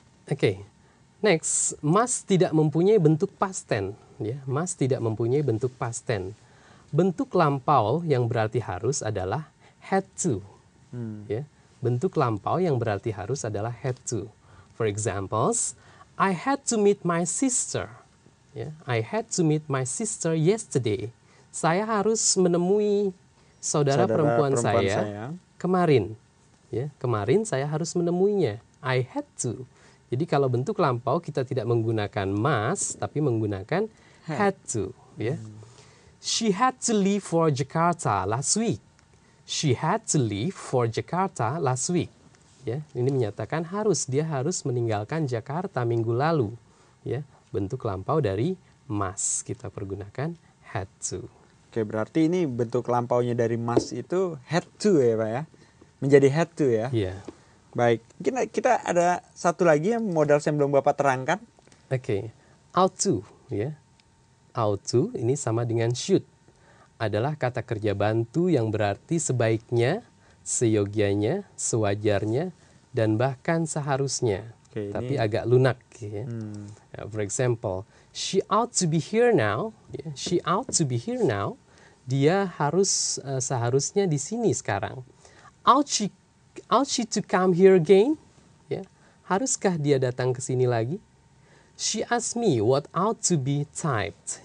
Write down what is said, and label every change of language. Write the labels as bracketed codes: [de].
[id] Oke. Next, must tidak mempunyai bentuk past tense ya. Must tidak mempunyai bentuk past tense. Bentuk lampau yang berarti harus adalah had to. Ya. Bentuk lampau yang berarti harus adalah had to. [en] For examples, I had to meet my sister. Ya. I had to meet my sister yesterday. [id] Saya harus menemui saudara perempuan saya kemarin. Ya, kemarin saya harus menemuinya. [en] I had to. [id] Jadi kalau bentuk lampau kita tidak menggunakan must tapi menggunakan had to, ya. [en] She had to leave for Jakarta last week. She had to leave for Jakarta last week. [id] Ya, ini menyatakan dia harus meninggalkan Jakarta minggu lalu. Ya, bentuk lampau dari must kita pergunakan had to. Oke, berarti ini bentuk lampaunya dari must itu had to ya Pak ya. Menjadi had to ya. Iya. Baik, mungkin kita ada satu lagi yang modal yang belum Bapak terangkan. Oke, ought to, ya. Ought to ini sama dengan should. Adalah kata kerja bantu yang berarti sebaiknya, seyogianya, sewajarnya, dan bahkan seharusnya. Oke, Tapi ini agak lunak. Ya. [en] For example, she ought to be here now. Ya. She ought to be here now. [id] Dia harus seharusnya di sini sekarang. [en] Ought she to come here again? Ya. [id] Haruskah dia datang ke sini lagi? [en] She asked me what ought to be typed.